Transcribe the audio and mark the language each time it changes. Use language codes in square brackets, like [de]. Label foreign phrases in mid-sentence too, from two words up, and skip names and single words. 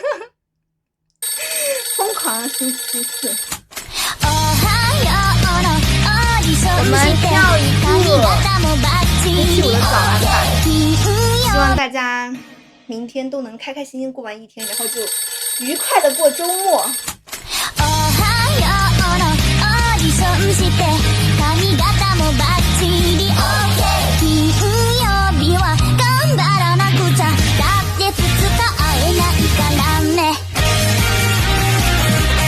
[zh] 疯狂星期4，我们跳一个星期5的早安吧。希望大家明天都能开开心心过完一天，然后就愉快的过周末。 [ja] 髪型もバッチリ OK 金曜日は頑張らなくちゃだって2日会えないからね